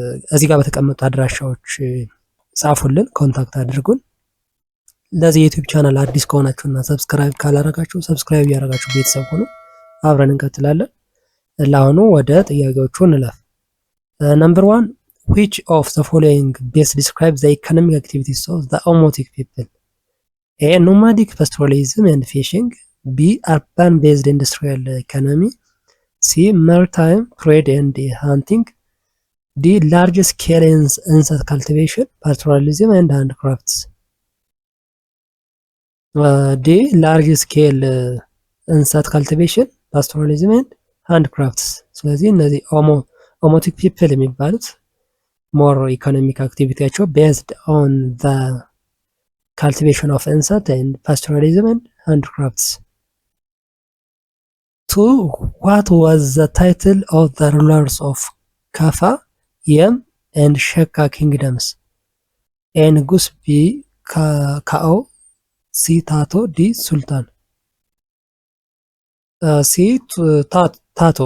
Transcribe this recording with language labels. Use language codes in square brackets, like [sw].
[am] እዚህ ጋር በተቀመጡ አድራሻዎች ጻፉልን፣ ኮንታክት አድርጉን። ለዚህ የዩቲዩብ ቻናል አዲስ ከሆናችሁና ሰብስክራይብ ካላረጋችሁ ሰብስክራይብ እያረጋችሁ ቤተሰብ ሆኑ። አብረን እንቀጥላለን። ለአሁኑ ወደ ጥያቄዎቹ እንለፍ። ነምበር 1 [en] which of the following best describes the economic activities of the Omotic people? A. nomadic pastoralism and fishing. B. urban based industrial economy. C. maritime trade and hunting. D. large scale insect cultivation, pastoralism and handcrafts. D. large scale insect cultivation, pastoralism and handcrafts። [am] ስለዚህ እነዚህ [en] ኦሞቲክ ፒፕል [am] የሚባሉት [en] ሞር ኢኮኖሚክ አክቲቪቲያቸው ቤዝድ ኦን ዘ ካልቲቬሽን ኦፍ ኢንሰክት ኤንድ pastoralism and handcrafts። 2. what was the title of the rulers of Kaffa, Yem and Shaka kingdoms? A. ንጉስ. B. ካኦ. C. ታቶ. D. ሱልጣን። C. ታቶ.